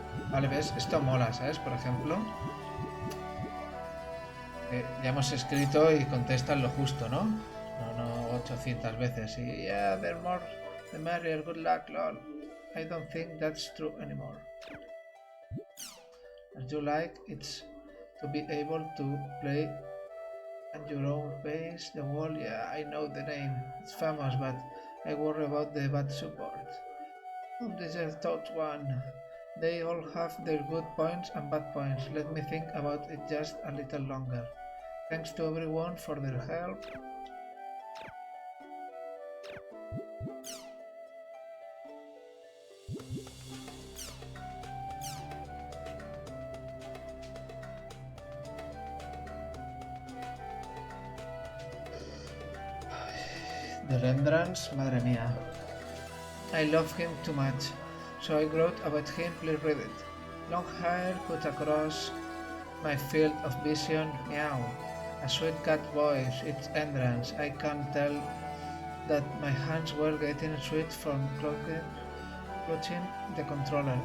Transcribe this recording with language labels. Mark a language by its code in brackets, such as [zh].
[es] Vale, ves, esto mola, ¿sabes? Por ejemplo, ya hemos escrito y contestan lo justo, ¿no? No 800 veces. [en] Y yeah, they're more the merrier, good luck, lol. I don't think that's true anymore. As you like, it's to be able to play at your own pace. The wall, yeah, I know the name. It's famous, but I worry about the bad support. Oh, this is the third one. They all have their good points and bad points. Let me think about it just a little longer. Thanks to everyone for their help. [es] The Rembrandts, madre mía. [en] I love him too much. So I wrote about him, please read it. Long hair cut across my field of vision, meow. A sweet cat voice, it's entrance. I can tell that my hands were getting sweat from clutching the controller.